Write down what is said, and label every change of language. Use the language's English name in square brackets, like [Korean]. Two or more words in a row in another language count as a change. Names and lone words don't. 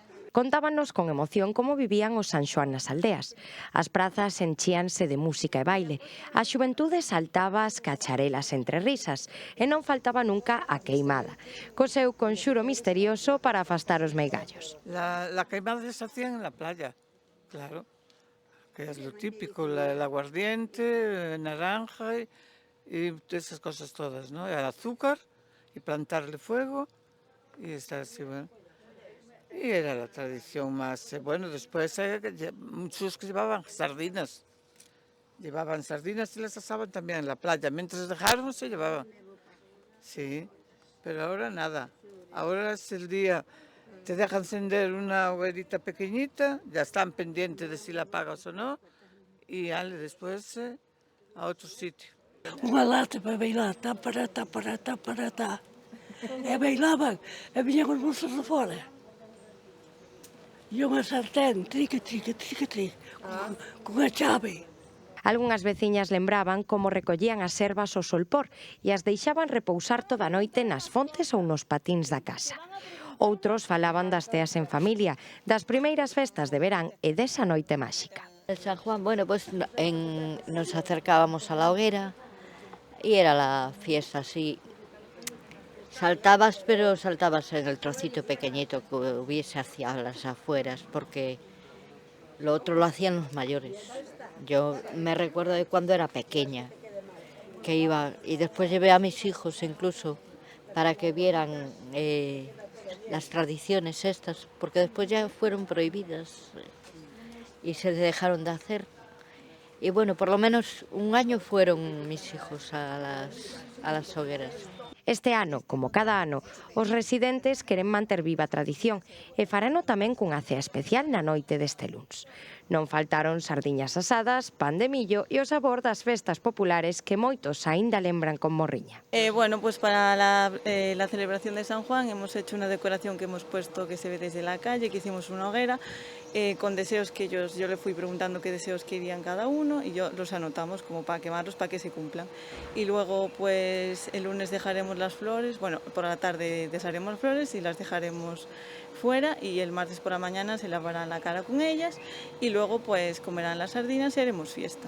[Galician] Contábanos con emoción como vivían os San Xoán nas aldeas. As prazas enchíanse de música e baile. A xuventude saltaba as cacharelas entre risas e non faltaba nunca a queimada, co seu conxuro misterioso para afastar os meigallos. [Spanish] La queimada se hacía en la playa, claro, que es lo típico, el aguardiente, naranja y esas cosas todas, ¿no? El azúcar y plantarle fuego y estar así, bueno. Y era la tradición más, bueno, después muchos que llevaban sardinas y las asaban también en la playa, mientras dejaron se llevaban, sí, pero ahora nada, ahora es el día, te dejan encender una hoguerita pequeñita, ya están pendientes de si la apagas o no, y después a otro sitio. [Galician] Unha lata para bailar, tá para. E bailaban, e viñan os mozos de fora. E unha sartén, trique, con a chave. Algunhas veciñas lembraban como recollían as ervas ao solpor e as deixaban repousar toda a noite nas fontes ou nos patíns da casa. Outros falaban das ceas en familia, das primeiras festas de verán e desa noite máxica. [Spanish] El San Juan, bueno, pues nos acercábamos a la hoguera y era la fiesta así. Saltabas, pero saltabas en el trocito pequeñito que hubiese hacia las afueras, porque lo otro lo hacían los mayores. Yo me recuerdo de cuando era pequeña, que iba, y después llevé a mis hijos incluso para que vieran las tradiciones estas, porque después ya fueron prohibidas y se dejaron de hacer. Y bueno, por lo menos un año fueron mis hijos a las hogueras. [Galician] Este ano, como cada ano, os residentes queren manter viva a tradición e farano tamén cunha cea especial na noite deste luns. Non faltaron sardiñas asadas, pan de millo e o sabor das festas populares que moitos aínda lembran con morriña. [Spanish] Bueno, pues para la celebración de San Juan hemos hecho una decoración que hemos puesto que se ve desde la calle, que hicimos una hoguera con deseos que yo le fui preguntando qué deseos querían cada uno y yo los anotamos como para quemarlos para que se cumplan. Y luego pues el lunes dejaremos las flores, bueno, por la tarde desharemos flores y las dejaremos fuera y el martes por la mañana se lavarán la cara con ellas y luego pues comerán las sardinas y haremos fiesta.